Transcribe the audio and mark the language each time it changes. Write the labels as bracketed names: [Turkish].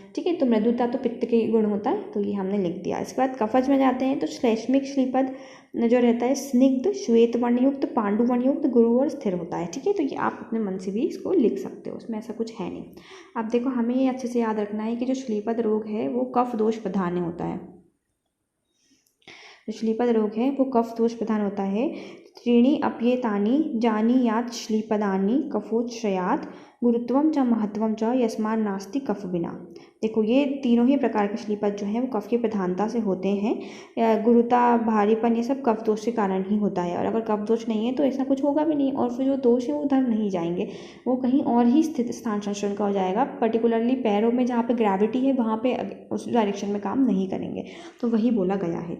[Hindi] ठीक है, तो मृदुता तो पित्त के गुण होता है, तो ये हमने लिख दिया। इसके बाद कफज में जाते हैं। तो श्लैष्मिक श्लीपद जो रहता है स्निग्ध श्वेत वर्णयुक्त, पांडु वर्णयुक्त, गुरु और स्थिर होता है। ठीक है, तो ये आप अपने मन से भी इसको लिख सकते हो, उसमें ऐसा कुछ है नहीं। अब देखो, हमें ये अच्छे से याद रखना है कि जो श्लीपद रोग है वो कफ दोष प्रधान होता है। जो श्लीपद रोग है वो कफ दोष प्रधान होता है। [Sanskrit] त्रीणि अप्येतानि जानीयात् श्लीपदानि कफोच्छ्रयात् गुरुत्वम च महत्वम च यस्मान् नास्ति कफ बिना। [Hindi] देखो, ये तीनों ही प्रकार के श्लीपद जो हैं वो कफ की प्रधानता से होते हैं। गुरुता, भारीपन, ये सब कफ दोष के कारण ही होता है, और अगर कफ दोष नहीं है तो ऐसा कुछ होगा भी नहीं, और फिर जो दोष है वो उधर नहीं जाएंगे, वो कहीं और ही स्थित स्थान संचरण का हो जाएगा। पर्टिकुलरली पैरों में जहाँ पे ग्रेविटी है वहाँ पे उस डायरेक्शन में काम नहीं करेंगे, तो वही बोला गया है।